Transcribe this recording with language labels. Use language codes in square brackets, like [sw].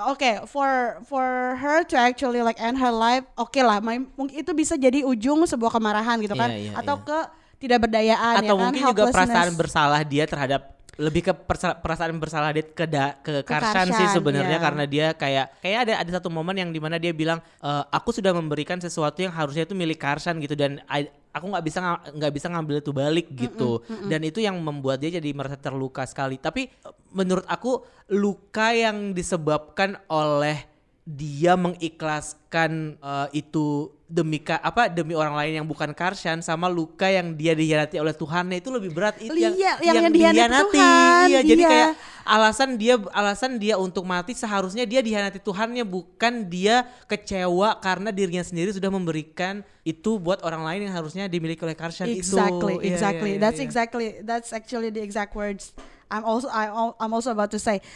[en] Oke, for her to actually like end her life, [id] oke lah. Mungkin itu bisa jadi ujung sebuah kemarahan gitu kan, atau ke tidak berdayaan, atau ya kan, mungkin juga perasaan bersalah dia terhadap, lebih ke perasaan bersalah dia ke Karshan sih sebenarnya, karena dia kayak ada satu momen yang dimana dia bilang aku sudah memberikan sesuatu yang harusnya itu milik Karshan gitu, dan aku nggak bisa ngambil itu balik gitu. Dan itu yang membuat dia jadi merasa terluka sekali. Tapi menurut aku luka yang disebabkan oleh dia mengikhlaskan itu demi orang lain yang bukan Karshan, sama luka yang dia dihianati oleh Tuhannya itu lebih berat. Itu yang dihianati Tuhan. Iya, jadi Iya. kayak alasan dia untuk mati seharusnya dia dihianati Tuhannya, bukan dia kecewa karena dirinya sendiri sudah memberikan itu buat orang lain yang harusnya dimiliki oleh Karshan itu. [en] Exactly. [id] Iya. [en] That's actually the exact words I'm also about to say.